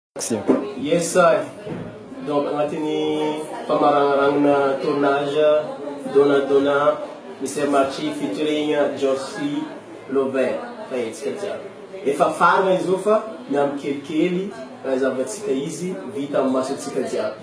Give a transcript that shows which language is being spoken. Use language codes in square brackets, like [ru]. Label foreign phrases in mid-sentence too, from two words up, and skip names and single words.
[en] Yes, sir. [mg] Donc, agnatin'ny famaragnaragna tournage Donna Mr. Marchi featuring Josie Lovin. Efa farana izy io fa miampy kelikely zavatsika izy vita amin'ny masotsika jiaby.